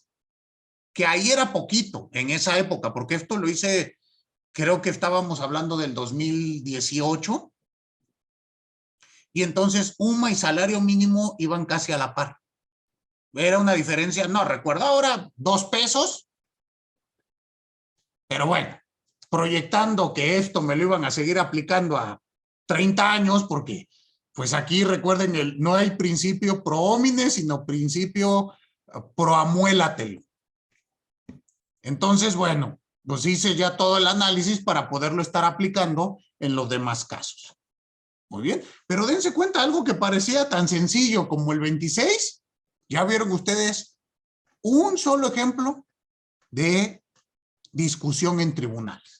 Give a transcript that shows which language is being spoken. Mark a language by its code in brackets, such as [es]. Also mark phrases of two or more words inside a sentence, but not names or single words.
[es] Que ahí era poquito en esa época, porque esto lo hice, creo que estábamos hablando del 2018, y entonces UMA y salario mínimo iban casi a la par. Era una diferencia, no recuerdo ahora, 2 pesos, pero bueno, proyectando que esto me lo iban a seguir aplicando a 30 años, porque pues aquí recuerden, no hay principio [la] pro homine, [es] sino principio pro amuélatelo. Entonces, bueno, pues hice ya todo el análisis para poderlo estar aplicando en los demás casos. Muy bien, pero dense cuenta, algo que parecía tan sencillo como el 26, ya vieron ustedes un solo ejemplo de discusión en tribunales.